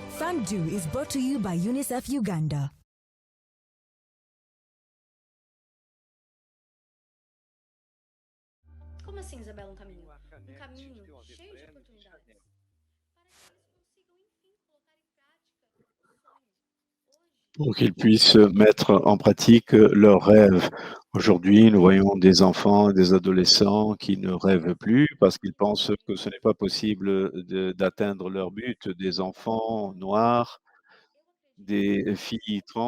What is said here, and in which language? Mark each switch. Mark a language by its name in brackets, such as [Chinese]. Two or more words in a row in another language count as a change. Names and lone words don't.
[English] FANDU is brought to you by UNICEF Uganda. [Portuguese] sim, Isabela, um caminho cheio de oportunidades, para que eles consigam, enfim, colocar em prática os sonhos. [French] Pour qu'ils puissent mettre en pratique leurs rêves. Aujourd'hui, nous voyons des enfants, des adolescents qui ne rêvent plus parce qu'ils pensent que ce n'est pas possible d'atteindre leur but, des enfants noirs, des filles trans.